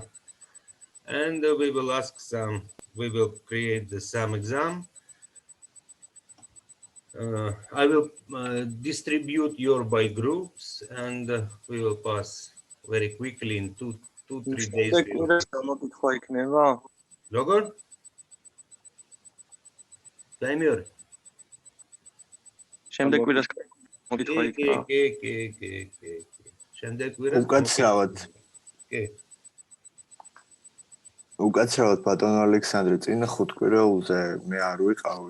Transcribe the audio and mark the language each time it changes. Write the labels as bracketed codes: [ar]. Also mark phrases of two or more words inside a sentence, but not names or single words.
[en] And we will ask some, we will create some exam. I will distribute your by groups, and we will pass very quickly in 2-3 days. [ka] Როგორ? Timer. შემდეგ კვირას მოგითხვა იქნება. კი. შემდეგ კვირას. უკაცრავად. კი. უკაცრავად ბატონო ალექსანდრე, წინა 5 კვირაულზე მე არ ვიყავი.